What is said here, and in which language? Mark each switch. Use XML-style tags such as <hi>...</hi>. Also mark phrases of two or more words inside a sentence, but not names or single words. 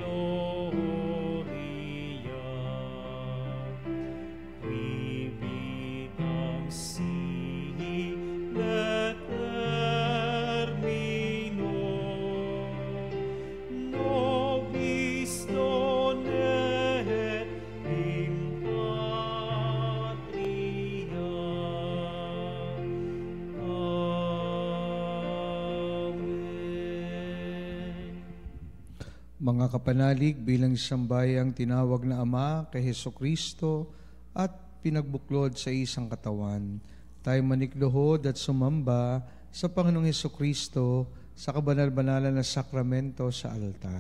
<la>gloria, qui vitam sihi et termino, nobis donet in patria. Amen.</la> <tl>Mga kapanalig, bilang isang bayang tinawag na Ama kay Hesukristo at pinagbuklod sa isang katawan, tayo manikluhod at sumamba sa Panginoong Hesukristo sa kabanal-banalan na sakramento sa altar.</tl>